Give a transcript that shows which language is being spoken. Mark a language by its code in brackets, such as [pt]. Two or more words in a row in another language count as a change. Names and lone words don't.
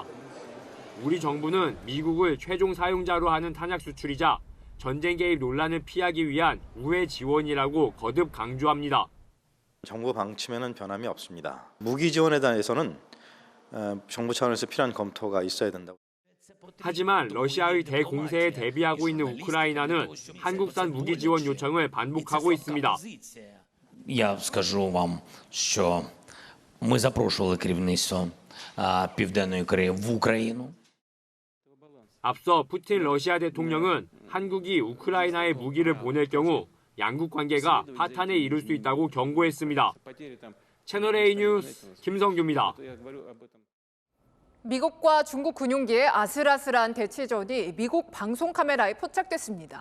[ko] 우리 정부는 미국을 최종 사용자로 하는 탄약 수출이자 전쟁 개입 논란을 피하기 위한 우회 지원이라고 거듭 강조합니다. 정부 방침에는 변함이 없습니다. 무기 지원에 대해서는 정부 차원에서 필요한 검토가 있어야 된다고. 하지만 러시아의 대공세에 대비하고 있는 우크라이나는 한국산 무기 지원 요청을 반복하고 있습니다. [uk] Я скажу вам, що ми запрошували керівництво Південної Кореї в Україну. [ko] 앞서 푸틴 러시아 대통령은 한국이 우크라이나에 무기를 보낼 경우 양국 관계가 파탄에 이를 수 있다고 경고했습니다. 채널A 뉴스 김성규입니다. 미국과 중국 군용기의 아슬아슬한 대치전이 미국 방송 카메라에 포착됐습니다.